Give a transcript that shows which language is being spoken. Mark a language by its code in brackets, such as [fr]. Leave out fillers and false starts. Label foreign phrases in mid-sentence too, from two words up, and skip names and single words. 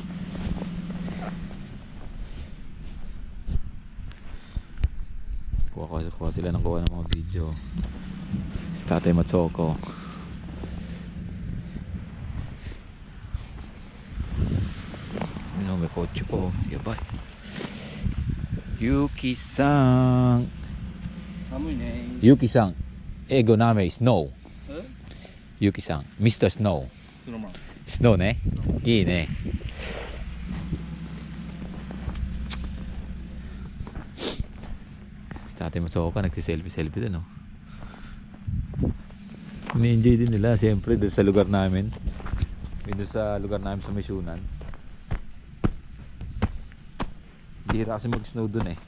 [tl] Kuha sila ng kuha ng mga video. Si Tatay Matsoko. May kotse po. Yabay. Yuki-san. Yuki-san. [en] Ego name is Snow. Yuki-san. Mr. Snow. [ja] Snow ね。いいね。 [tl] Si Tatay Matsoko nagsiselfie din oh. Ni-enjoy din nila siyempre doon sa lugar namin. Doon sa lugar namin sa Misunan. Bihira kasi mag-snow doon eh.